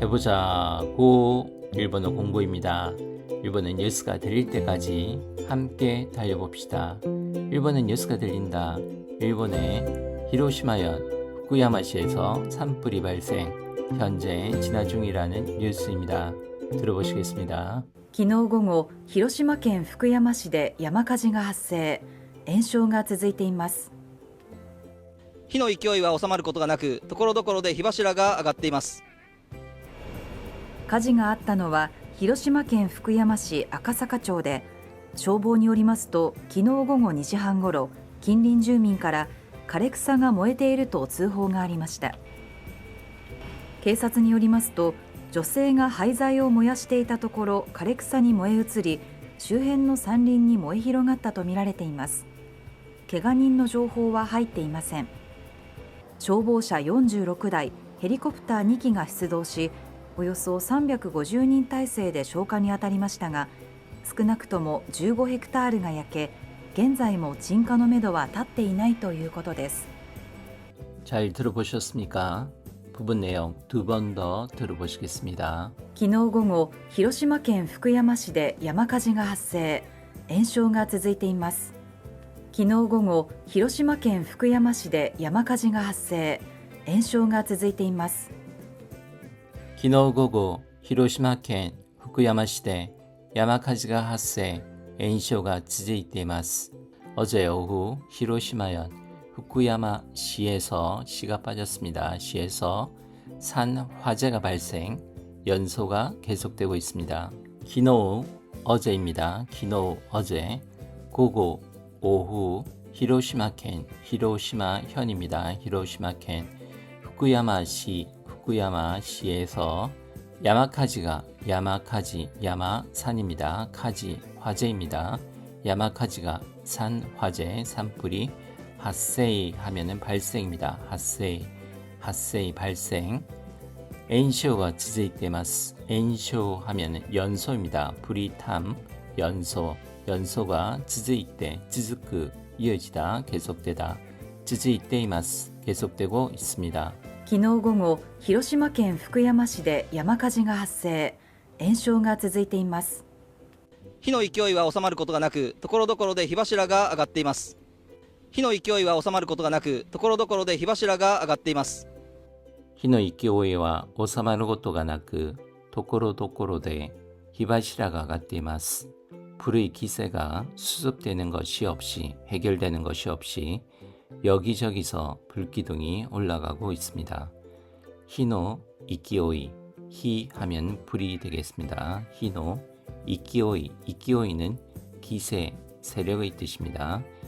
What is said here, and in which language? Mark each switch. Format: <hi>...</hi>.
<ko>해보자고 일본어 공부입니다. 일본은 뉴스가 들릴 때까지 함께 달려봅시다. 일본은 뉴스가 들린다. 일본의 히로시마현 후쿠야마시에서 산불이 발생, 현재 진화 중이라는 뉴스입니다. 들어보시겠습니다.</ko> <ja>昨日午後、広島県福山市で山火事が発生、延焼が続いています。火の勢いは収まることがなく、ところどころで火柱が上がっています。火事があったのは広島県福山市赤坂町で、消防によりますと昨日午後2時半ごろ、近隣住民から枯れ草が燃えていると通報がありました。警察によりますと、女性が廃材を燃やしていたところ枯れ草に燃え移り、周辺の山林に燃え広がったとみられています。怪我人の情報は入っていません。消防車46台、ヘリコプター2機が出動し、およそ350人体制で消火に当たりましたが、少なくとも15ヘクタールが焼け、現在も鎮火のめどは立っていないということです。</ja> <ko>잘 들어보셨습니까? 부분 내용 두 번 더 들어보시겠습니다.</ko> <ja>昨日午後、広島県福山市で山火事が発生、延焼が続いています。昨日午後、広島県福山市で山火事が発生、延焼が続いています。昨日午後、広島県福山市で山火事が発生、延焼が続いています。</ja> <ko>어제 오후 히로시마현 후쿠야마시에서 시가 빠졌습니다. 시에서 산 화재가 발생, 연소가 계속되고 있습니다. 기노 어제입니다. 기노 어제, 고고 오후 히로시마県히로시마현입니다. 히로시마県후쿠야마시에서 야마카지가 야마산입니다. 카지 화재입니다. 야마카지가 산 화재 산불이 핫세이 하면은 발생입니다. 핫세이 발생.</ko> <ja>엔쇼가 지즈이테마스.</ja> <ko>엔쇼 하면은 연소입니다. 불이탐 연소가 지즈이테 지즈크 이어지다 계속되다. 지즈이테이마스 계속되고 있습니다.</ko> <ja>昨日午後、広島県福山市で山火事が発生、延焼が続いています。火の勢いは収まることがなく、ところどころで火柱が上がっています。火の勢いは収まることがなく、ところどころで火柱が上がっています。火の勢いは収まることがなく、ところどころで火柱が上がっています。</ja> <ko>불의 기세가 수습되는 것이 없이, 해결되는 것이 없이 여기저기서 불기둥이 올라가고 있습니다. 히노 이키오이, 히 하면 불이 되겠습니다. 히노 이키오이는 기세, 세력의 뜻입니다.</ko>